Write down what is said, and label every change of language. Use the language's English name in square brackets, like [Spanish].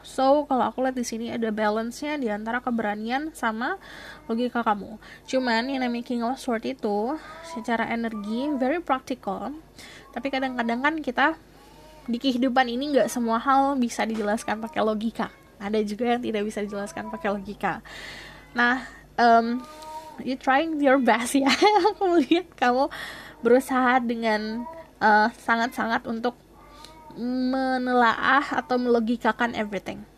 [Indonesian] So kalau aku lihat di sini ada balance-nya di antara keberanian sama logika kamu. Cuman yang namanya King of Swords itu secara energi [English] very practical. [Indonesian] Tapi kadang-kadang kan kita di kehidupan ini nggak semua hal bisa dijelaskan pakai logika. Ada juga yang tidak bisa dijelaskan pakai logika. [English] Nah, you trying your best ya. [Indonesian] Aku lihat kamu berusaha dengan sangat-sangat untuk menelaah atau melogikakan everything.